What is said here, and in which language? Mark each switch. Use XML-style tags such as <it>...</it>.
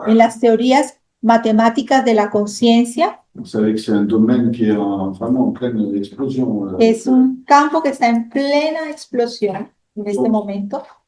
<es>en las teorías matemáticas de la conciencia.</es> <fr>vous savez que c'est un domaine qui est vraiment en pleine explosion.</fr> <es>Es un campo que está en plena explosión en este momento.</es>